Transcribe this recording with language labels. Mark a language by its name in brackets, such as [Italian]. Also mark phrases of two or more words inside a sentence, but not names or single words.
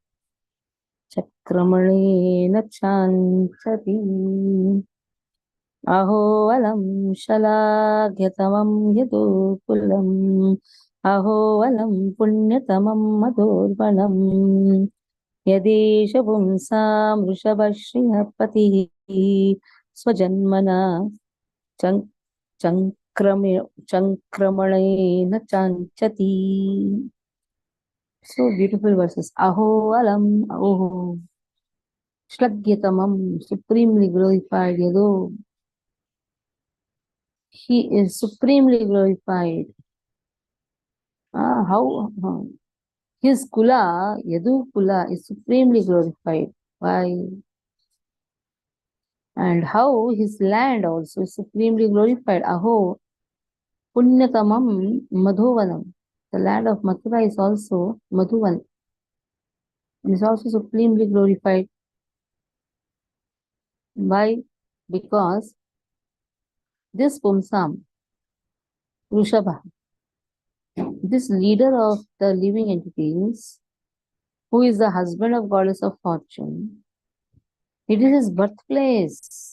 [Sanskrit] चक्रमणेन चाञ्चति अहो अलम शलाघ्यतमं यदुकुलम् अहो अलम पुण्यतमं मधुर्वनम् यदेश पुंसां वृषभश्रियपतिः स्वजन्मना चक्रमणेन चाञ्चति. [English] So beautiful verses. [Sanskrit] अहो अलम् अहो. Shlagyatamam, [English] supremely glorified. Yado. He is supremely glorified. How? His kula, Yadu kula, is supremely glorified. Why? And how his land also is supremely glorified. [Sanskrit] अहो पुण्यतमं मधुवनम्. [English] The land of Mathura is also Madhuvan. It is also supremely glorified. Why? Because this Pumsam, Rushabha, this leader of the living entities, who is the husband of goddess of fortune, it is his birthplace.